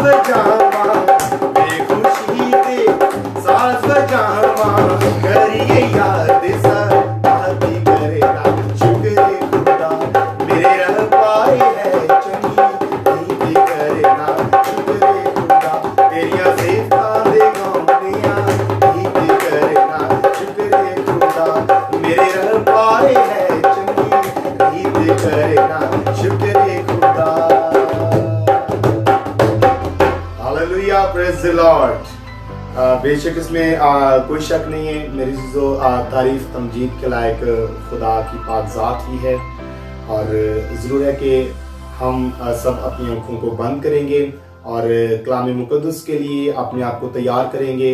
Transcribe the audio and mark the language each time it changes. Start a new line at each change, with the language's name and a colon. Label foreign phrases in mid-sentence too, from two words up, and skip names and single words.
Punjabi: بجاواں، وے خوشی دے ساز بجاواں، کریے یاد ستاتی کرنا شکر خدا، میرے ربا ہے چنگی ریت کرنا شکر خدا، تیریاں صفتاں دے گانے گیت کرنا شکر خدا، میرے ربا ہے چنگی ریت کرنا شکر خدا.
English: hallelujah, praise the Lord.
Urdu: بیشک اس میں کوئی شک نہیں ہے میری چیزوں، تعریف تمجید کے لائق خدا کی پاک ذات ہی ہے. اور ضرور ہے کہ ہم سب اپنی آنکھوں کو بند کریں گے اور کلام مقدس کے لیے اپنے آپ کو تیار کریں گے.